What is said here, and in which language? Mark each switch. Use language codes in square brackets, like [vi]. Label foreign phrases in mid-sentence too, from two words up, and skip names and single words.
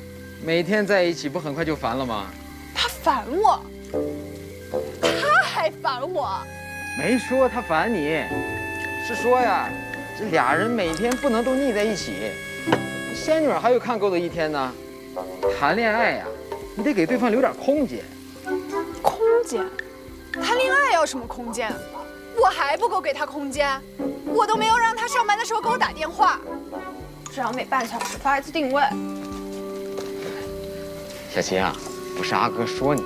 [zh] 每天在一起不很快就煩了嗎？他煩我。他還煩我，沒說他煩你，是說呀，這倆人每天不能都膩在一起。仙女還有看夠的一天呢。談戀愛呀，你得給對方留點空間。空間？談戀愛要什麼空間？我還不夠給他空間，我都沒有讓他上班的時候給我打電話，只要每半小時發一次定位。小琴啊，不是阿哥說你。